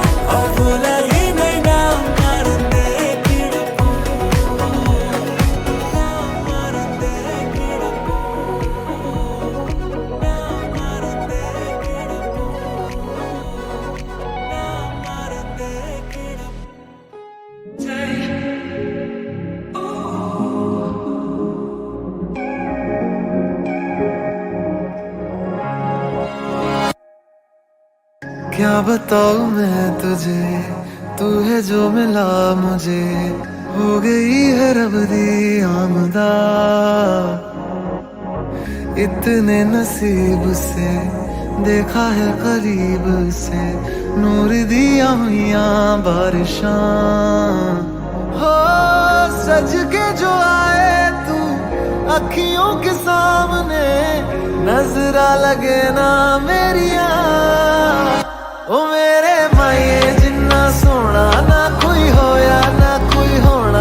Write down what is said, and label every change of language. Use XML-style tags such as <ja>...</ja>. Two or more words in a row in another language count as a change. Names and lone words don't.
<ta>அவ்வுலகினை நாம் மறந்தே கிடப்போம். நாம் மறந்தே கிடப்போம். நாம் மறந்தே கிடப்போம்.</ta> <hi>क्या बताऊं मैं तुझे, तू है जो मिला मुझे. हो गई है</hi> <pa>ਰੱਬ ਦੀ ਆਮਦਾ,</pa> <hi>इतने नसीब से देखा है करीब से.</hi> <pa>ਨੂਰ ਦਿਆ ਹੋਇਆ ਬਾਰਿਸ਼ਾਂ,</pa> <hi>हो सज के जो आए तू अखियों के सामने.</hi> <pa>ਨਜ਼ਰਾਂ ਲੱਗੇ ਨਾ ਮੇਰੀਆਂ, ਓ ਮੇਰੇ ਮਾਏ ਜਿੰਨਾ ਸੋਨਾ ਨਾ ਕੋਈ ਹੋਇਆ ਨਾ ਕੋਈ ਹੋਣਾ.</pa>